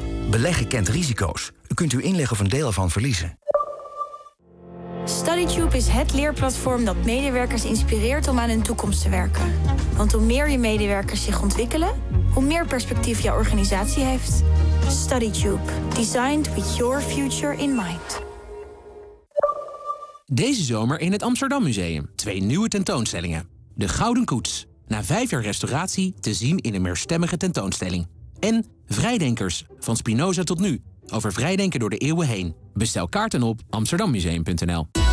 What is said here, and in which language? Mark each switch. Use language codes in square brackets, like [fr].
[nl] Beleggen kent risico's. U kunt uw inleg of een deel ervan verliezen. StudyTube is het leerplatform dat medewerkers inspireert om aan hun toekomst te werken. Want hoe meer je medewerkers zich ontwikkelen, hoe meer perspectief jouw organisatie heeft. StudyTube. [en] Designed with your future in mind. [nl] Deze zomer in het Amsterdam Museum. Twee nieuwe tentoonstellingen. De Gouden Koets. Na 5 jaar restauratie te zien in een meerstemmige tentoonstelling. En Vrijdenkers. Van Spinoza tot nu. Over vrijdenken door de eeuwen heen. Bestel kaarten op amsterdammuseum.nl.